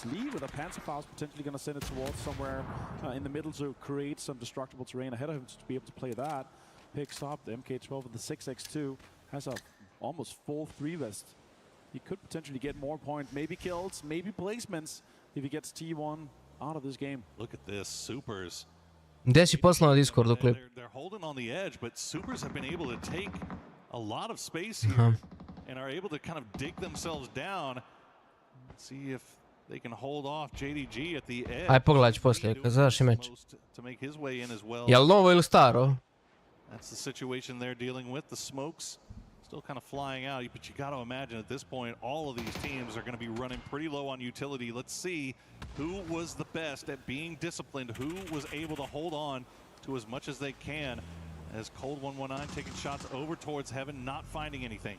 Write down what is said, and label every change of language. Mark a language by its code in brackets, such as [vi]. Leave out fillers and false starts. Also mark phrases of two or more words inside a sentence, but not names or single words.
[en] Lee with a Panzerfaust potentially going to send it towards somewhere in the middle to create some destructible terrain ahead of him to be able to play that. Picks up the MK12 with the 6x2. Has a almost full 3-vest. He could potentially get more points. Maybe kills, maybe placements if he gets T1 out of this game. Look at this, Supers. [hr] Gdje si poslao na Discordu klip? [en] They're holding on the edge, but Supers have been able to take a lot of space here and are able to kind of dig themselves down. Let's see if they can hold off JDG at the edge. [hr] Aj pogledat ću poslije, kad završi meč. [en] To make his way in as well. [hr] Jel novo ili staro? [en] That's the situation they're dealing with. The smokes still kind of flying out, but you got to imagine at this point, all of these teams are going to be running pretty low on utility. Let's see who was the best at being disciplined, who was able to hold on to as much as they can, as Cold 119 taking shots over towards Heaven, not finding anything.